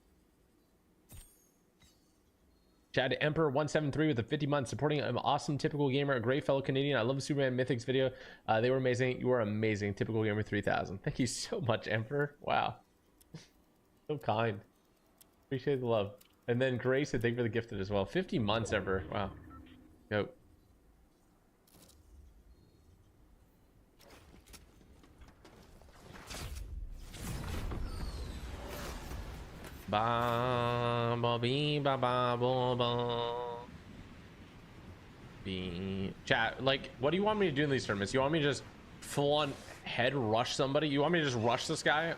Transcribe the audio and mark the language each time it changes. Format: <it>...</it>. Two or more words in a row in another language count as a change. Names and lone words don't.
<en>Chad Emperor 173 with a 50 months supporting an awesome typical gamer, a great fellow Canadian. I love the Superman Mythics video. They were amazing. You are amazing. Typical gamer 3000. Thank you so much, Emperor. Wow. So kind. Appreciate the love. And then Grace, thank you for the gifted as well. 50 months, Emperor. Wow. Go. Ba ba bee ba ba ba ba. Bee. Chat, like, what do you want me to do in these tournaments? You want me to just full on head rush somebody? You want me to just rush this guy?</en>